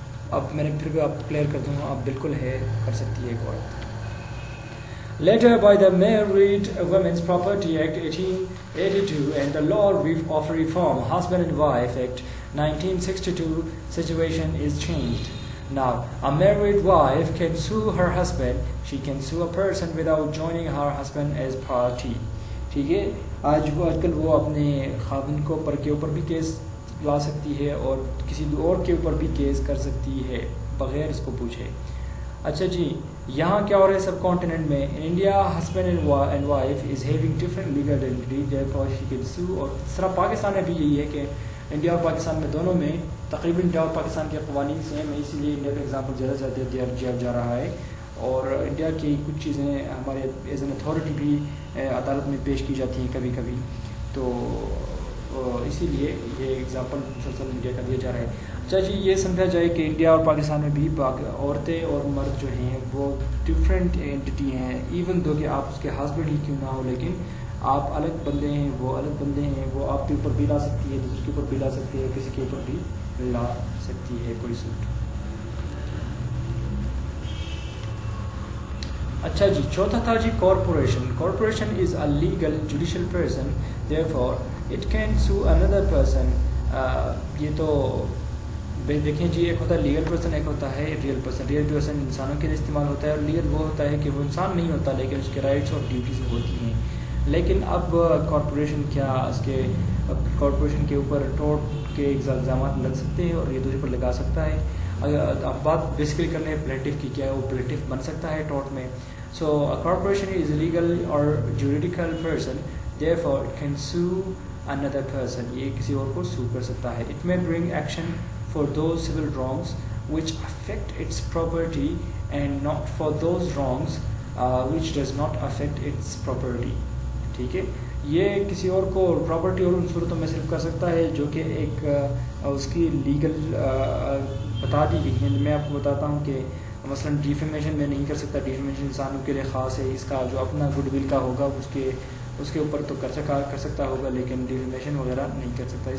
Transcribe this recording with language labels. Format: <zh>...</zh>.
<ur>اب میں نے پھر بھی آپ کلیئر کر دوں, آپ بالکل ہے کر سکتی ہے ایک عورت.</ur> <en>Later, by the Married Women's Property Act 1882 and the Law of Reform, Husband and Wife Act 1962, situation is changed. Now, a married wife can sue her husband. She can sue a person without joining her husband as party.</en> <ur>ٹھیک ہے, آج کل وہ اپنے خاوند کو پر کے اوپر بھی کیس لا سکتی ہے اور کسی اور کے اوپر بھی کیس کر سکتی ہے بغیر اس کو پوچھے. اچھا جی, یہاں کیا ہو رہا ہے سب کانٹیننٹ میں؟</ur> <en>India husband and wife is having different legal identity therefore she can sue.</en> <ur>اور اس طرح پاکستان میں بھی یہی ہے کہ انڈیا اور پاکستان میں دونوں میں تقریباً انڈیا اور پاکستان کے قوانین سیم ہے, اسی لیے انڈیا کا ایگزامپل زیادہ دیا جا رہا ہے. اور انڈیا کی کچھ چیزیں ہمارے</ur> <en>as an authority</en> <ur>بھی عدالت میں پیش کی جاتی ہیں کبھی کبھی, تو اسی لیے یہ ایگزامپل مسلسل انڈیا کا دیا جا رہا ہے. اچھا جی, یہ سمجھا جائے کہ انڈیا اور پاکستان میں بھی عورتیں اور مرد جو ہیں وہ ڈفرینٹ اینٹی ہیں,</ur> <en>even though</en> <ur>کہ آپ اس کے ہسبینڈ ہی کیوں نہ ہو, لیکن آپ الگ بندے ہیں, وہ الگ بندے ہیں. وہ آپ کے اوپر بھی لا سکتی ہے, دوسرے کے اوپر بھی لا سکتی ہے, کسی کے اوپر بھی لا سکتی ہے کوئی سوٹ. اچھا جی, چوتھا تھا جی corporation.</ur> <en>Corporation is a legal judicial person, therefore it can sue اندر person.</en> <ur>یہ تو دیکھیں جی, ایک ہوتا ہے لیگل پرسن, ایک ہوتا ہے ریئل پرسن. ریئل پرسن انسانوں کے لیے استعمال ہوتا ہے, اور لیگل وہ ہوتا ہے کہ وہ انسان نہیں ہوتا لیکن اس کے رائٹس اور ڈیوٹیز ہوتی ہیں. لیکن اب کارپوریشن کیا, اس کے کارپوریشن کے اوپر ٹورٹ کے الزامات لگ سکتے ہیں اور یہ دوسرے پر لگا سکتا ہے. اگر آپ بات بیسیکلی کر لیں پلیٹیف کی, کیا وہ پلیٹیف بن سکتا ہے ٹورٹ میں.</ur> <en>So corporation is legal اور juridical person, therefore it can sue another person.</en> <ur>یہ کسی اور کو سو کر سکتا ہے.</ur> <en>It may bring action for those civil wrongs which affect its property and not for those wrongs which does not affect its property.</en> <ur>ٹھیک ہے, یہ کسی اور کو پراپرٹی اور ان صورتوں میں صرف کر سکتا ہے جو کہ ایک اس کی لیگل بتا دی گئی ہیں. میں آپ کو بتاتا ہوں کہ مثلا ڈیفیمیشن میں نہیں کر سکتا. ڈیفیمیشن انسانوں کے لیے خاص ہے, اس کا جو اپنا گڈ ول کا ہوگا اس کے اوپر تو کر سکتا ہوگا, لیکن ڈیفیمیشن وغیرہ نہیں کر سکتا.</ur>